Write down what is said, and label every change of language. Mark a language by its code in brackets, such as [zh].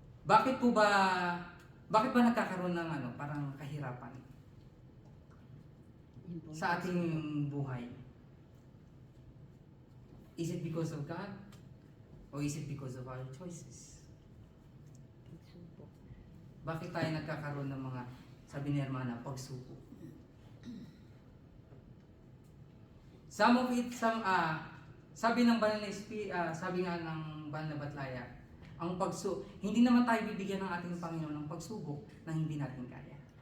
[tl] Bakit ba nagkakaroon ng parang kahirapan sa ating buhay? [en] Is it because of God? Or is it because of our choices? [tl] Bakit tayo nagkakaroon ng mga, sabi ni Hermana, pagsubok? [en] Some of it, [tl] sabi ng banal na sabi nga ng banal na batlaya, hindi naman tayo bibigyan ng ating Panginoon ng pagsubok na hindi natin kaya.